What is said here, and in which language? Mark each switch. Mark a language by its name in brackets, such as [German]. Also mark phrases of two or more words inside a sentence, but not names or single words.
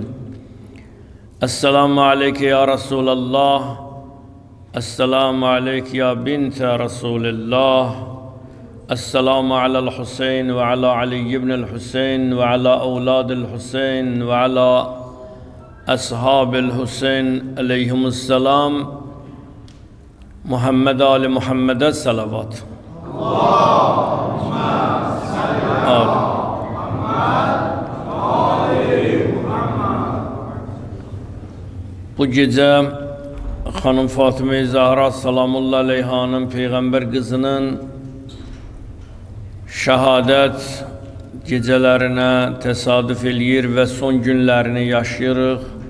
[Arabic] السلام عليك يا رسول الله، السلام عليك يا بنت رسول الله، السلام على الحسين وعلى علي بن الحسين وعلى أولاد الحسين وعلى أصحاب الحسين عليهم السلام. محمد آل محمد الصلوات. اللهم صل على محمد آل محمد. [Azerbaijani] Bu gece Hanım Fatıma-i Zahra [Arabic] سلام الله عليها [Azerbaijani] Peygamber kızının şəhadət gecələrinə təsadüf eləyir və son günlərini yaşayırıq.